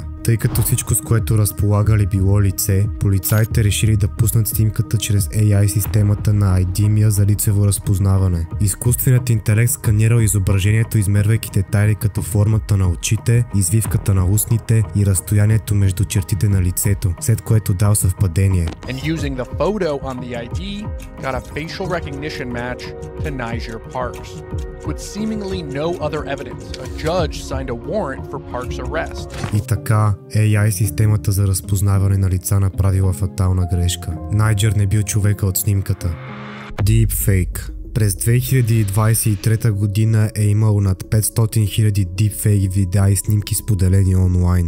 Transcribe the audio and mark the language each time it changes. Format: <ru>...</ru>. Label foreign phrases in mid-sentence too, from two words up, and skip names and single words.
<bg>Тъй като всичко, с което разполагали, било лице, полицаите решили да пуснат снимката чрез AI системата на IDEMIA за лицево разпознаване. Изкуственият интелект сканирал изображението, измервайки детайли като формата на очите, извивката на устните и разстоянието между чертите на лицето, след което дал съвпадение.</bg> <en>And using the photo on the ID, got a facial recognition match to Niger Parks. With seemingly no other evidence, a judge signed a warrant for Parks' arrest.</en> <bg>И така, AI системата за разпознаване на лица направила фатална грешка. Найджер не бил човека от снимката. Deepfake. През 2023 година е имало над 500 000 deepfake видеа и снимки споделени онлайн.</bg>